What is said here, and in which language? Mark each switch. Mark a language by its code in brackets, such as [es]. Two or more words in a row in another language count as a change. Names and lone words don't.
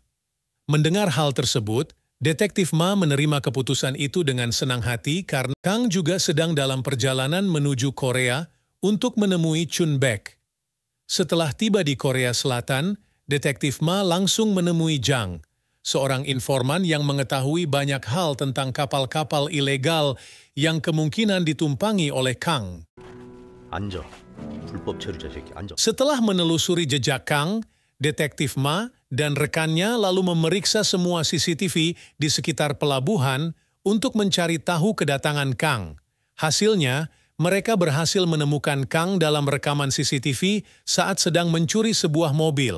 [id] Mendengar hal tersebut, Detektif Ma menerima keputusan itu dengan senang hati karena Kang juga sedang dalam perjalanan menuju Korea untuk menemui Chun-baek. Setelah tiba di Korea Selatan, Detektif Ma langsung menemui Jang, seorang informan yang mengetahui banyak hal tentang kapal-kapal ilegal yang kemungkinan ditumpangi oleh Kang. [ko] 앉아. 불법 체류자 새끼. 앉아. [id] Setelah menelusuri jejak Kang, Detektif Ma dan rekannya lalu memeriksa semua CCTV di sekitar pelabuhan untuk mencari tahu kedatangan Kang. Hasilnya, mereka berhasil menemukan Kang dalam rekaman CCTV saat sedang mencuri sebuah mobil.